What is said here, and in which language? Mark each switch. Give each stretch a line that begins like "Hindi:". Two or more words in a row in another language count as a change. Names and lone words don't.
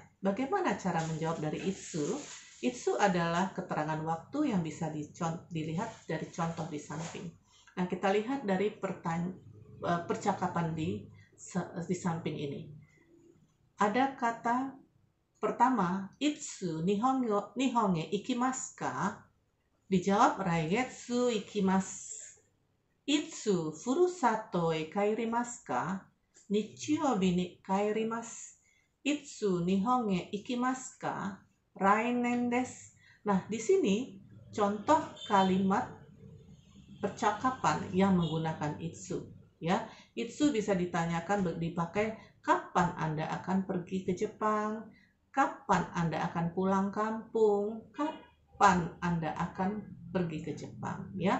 Indonesian: Bagaimana cara menjawab dari itsu? Itsu adalah keterangan waktu yang bisa dilihat dari contoh di samping. Nah, kita lihat dari percakapan di samping ini. Ada kata pertama,
Japanese: いつ日本へ行きますか? Dijawab 来月行きます. いつふるさとへ帰りますか? 日曜日に帰ります。いつ日本へ行きますか? 来年です.
Indonesian: Nah, di sini contoh kalimat percakapan yang menggunakan itsu ya. Itsu bisa ditanyakan dipakai kapan Anda akan pergi ke Jepang, kapan Anda akan pulang kampung, kapan Anda akan pergi ke Jepang ya.